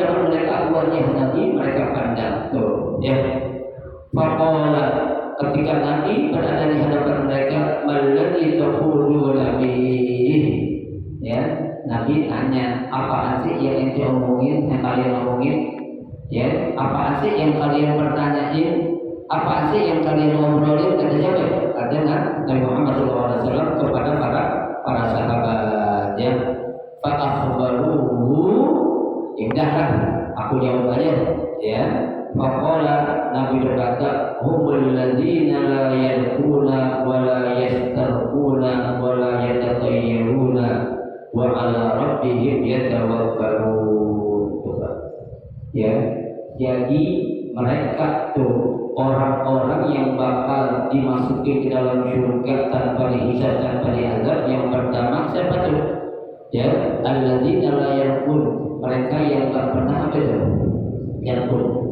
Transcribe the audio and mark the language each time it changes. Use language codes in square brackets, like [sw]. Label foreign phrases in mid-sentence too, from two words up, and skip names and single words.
[id] dapat mereka wajah Nabi, mereka pandang, tuh, ya, faqala ketika Nabi berada di hadapan mereka, [ar] ما الذي تقولون به, [id] ya, Nabi tanya, apaan sih yang ente omongin, yang kalian omongin, ya, apaan sih yang kalian pertanyain, apaan sih yang kalian ngobrolin, kata siapa? Kata Nabi Muhammad SAW kepada para sahabat, ya, [ar] فأخبروه, [id] ya udahlah, aku jawab aja, ya. Faqala, Nabi berkata, [ar] هم الذين لا يكتوون ولا يسترقون ولا يتطيرون وعلى ربهم يتوكلون. [id] Ya, jadi mereka tuh orang-orang yang bakal dimasuki ke dalam surga tanpa dihisab, tanpa diazab. Yang pertama siapa tuh? Ya, [ar] الذين لا يرقون, [id] mereka yang tak pernah apa itu? Yarqun.